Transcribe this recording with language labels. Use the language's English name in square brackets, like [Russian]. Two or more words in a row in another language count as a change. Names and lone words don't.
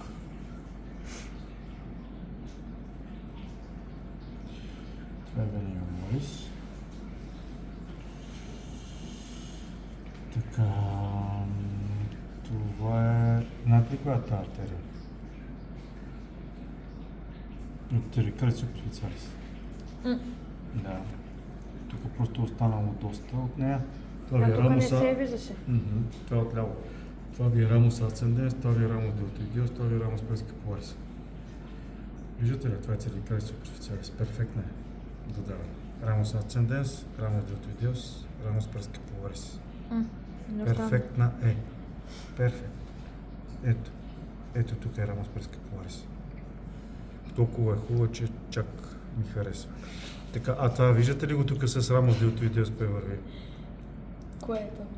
[Bulgarian] Това е [Latin] vena jugularis. [Bulgarian] Така, това е... Знаете ли коя е тази артерия? От [Latin] cervicalis superficialis. [Bulgarian] Да. Тук просто е останало доста от нея. Това ви е А тук не рамуса... се виждаше. Това е отляво. Това ви е [Latin] ramus ascendens, [Bulgarian] това ви е [Latin] ramus deltoideus, [Bulgarian] това ви е [Latin] ramus prescapularis. [Bulgarian] Виждате ли? Това е [Latin] cervicalis superficialis. [Bulgarian] Перфектна е. Додаване. [Latin] Ramus ascendens, ramus deltoideus, ramus prescapularis. [Bulgarian] Не остана. Перфектна е. Перфект. Ето. Ето тук е [Latin] ramus prescapularis. [Bulgarian] Толкова е хубаво, че чак ми харесва. Така, а това виждате ли го тук с [Latin] ramus deltoideus [Bulgarian] кое върви? Кое е то?